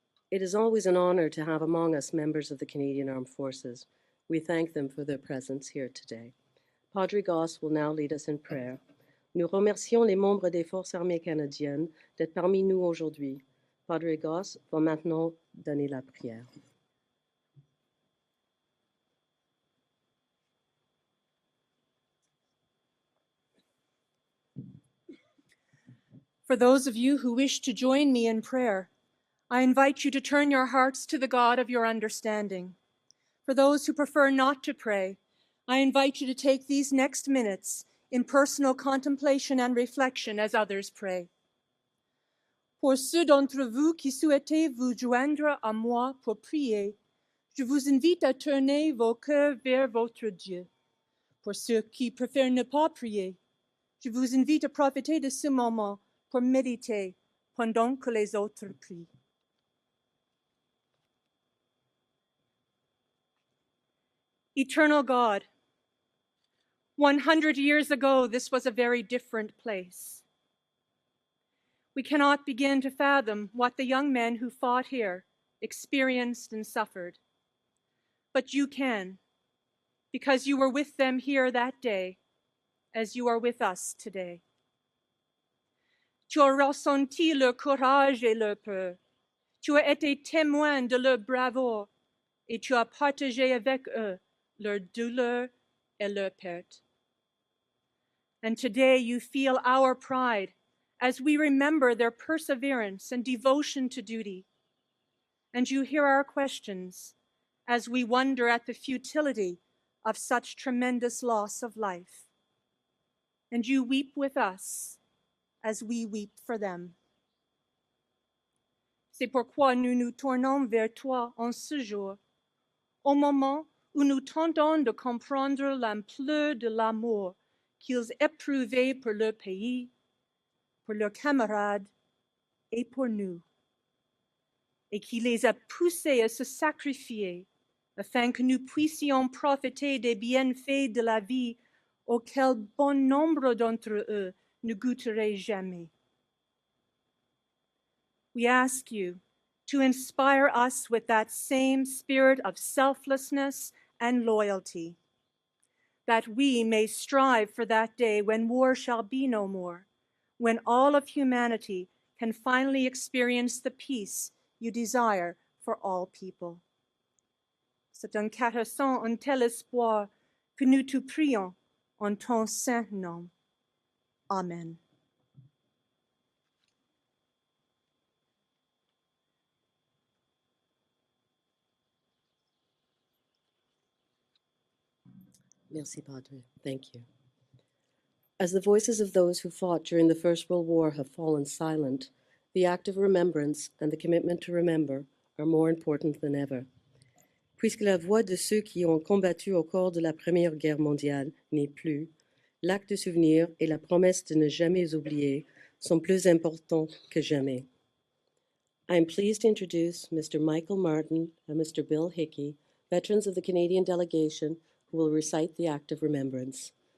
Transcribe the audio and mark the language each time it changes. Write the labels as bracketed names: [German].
[English] It is always an honor to have among us members of the Canadian Armed Forces. We thank them for their presence here today. Padre Goss will now lead us in prayer. [French] Nous remercions les membres des Forces armées canadiennes d'être parmi nous aujourd'hui. Padre Goss va maintenant donner la prière. [English] For those of you who wish to join me in prayer, I invite you to turn your hearts to the God of your understanding. For those who prefer not to pray, I invite you to take these next minutes in personal contemplation and reflection as others pray. [French] Pour ceux d'entre vous qui souhaitez vous joindre à moi pour prier, je vous invite à tourner vos cœurs vers votre Dieu. Pour ceux qui préfèrent ne pas prier, je vous invite à profiter de ce moment pour méditer pendant que les autres prient. [English] Eternal God, 100 years ago, this was a very different place. We cannot begin to fathom what the young men who fought here experienced and suffered. But you can, because you were with them here that day, as you are with us today. [French] Tu as ressenti leur courage et leur peur. Tu as été témoin de leur bravoure et tu as partagé avec eux leur douleur et leur perte. [English] And today you feel our pride as we remember their perseverance and devotion to duty. And you hear our questions as we wonder at the futility of such tremendous loss of life. And you weep with us as we weep for them. [French] C'est pourquoi nous nous tournons vers toi en ce jour, au moment où nous tentons de comprendre l'ampleur de l'amour qu'ils éprouvaient pour leur pays, pour leurs camarades et pour nous, et qui les a poussés à se sacrifier afin que nous puissions profiter des bienfaits de la vie auxquels bon nombre d'entre eux ne goûteraient jamais. [English] We ask you to inspire us with that same spirit of selflessness and loyalty, that we may strive for that day when war shall be no more, when all of humanity can finally experience the peace you desire for all people. [French] C'est en caressant un tel espoir que nous te prions en ton saint nom. [English] Amen. [French] Merci, [English] Padre. Thank you. As the voices of those who fought during the First World War have fallen silent, the act of remembrance and the commitment to remember are more important than ever. [French] Puisque la voix de ceux qui ont combattu au cours de la Première Guerre mondiale n'est plus, l'acte de souvenir et la promesse de ne jamais oublier sont plus importants que jamais. [English] I am pleased to introduce Mr. Michael Martin and Mr. Bill Hickey, veterans of the Canadian delegation, who will recite the act of remembrance.